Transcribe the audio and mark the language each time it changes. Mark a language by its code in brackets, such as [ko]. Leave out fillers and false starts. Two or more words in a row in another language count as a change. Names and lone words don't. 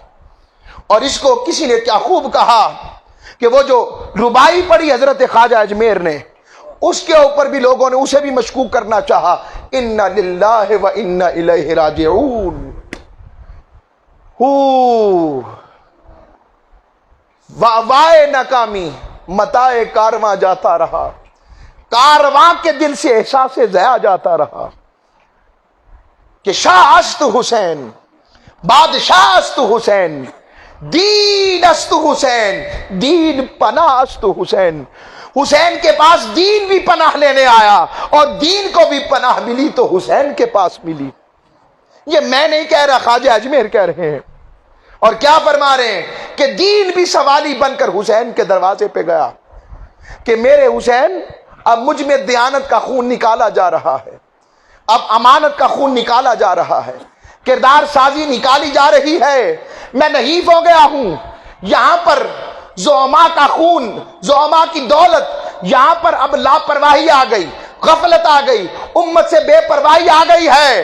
[ur] اور اس کو کسی نے کیا خوب کہا کہ وہ جو ربائی پڑھی حضرت خواجہ اجمیر نے، اس کے اوپر بھی لوگوں نے اسے بھی مشکوک کرنا چاہا، [ar] انا للہ و انا الیہ راجعون۔ [ur] وائے ناکامی متاع کارواں جاتا رہا، کارواں کے دل سے احساس ضیاء جاتا رہا کہ [fa] شاہ است حسین، بادشاہ است حسین، دین است حسین، دین پناہ است حسین۔ [ur] حسین کے پاس دین بھی پناہ لینے آیا، اور دین کو بھی پناہ ملی تو حسین کے پاس ملی۔ یہ میں نہیں کہہ رہا، خواجہ اجمیر کہہ رہے ہیں۔ اور کیا فرما رہے ہیں کہ دین بھی سوالی بن کر حسین کے دروازے پہ گیا کہ میرے حسین، اب مجھ میں دیانت کا خون نکالا جا رہا ہے، اب امانت کا خون نکالا جا رہا ہے، کردار سازی نکالی جا رہی ہے، میں نحیف ہو گیا ہوں، یہاں پر زعما کا خون، زعما کی دولت، یہاں پر اب لاپرواہی آ گئی، غفلت آ گئی، امت سے بے پرواہی آ گئی ہے۔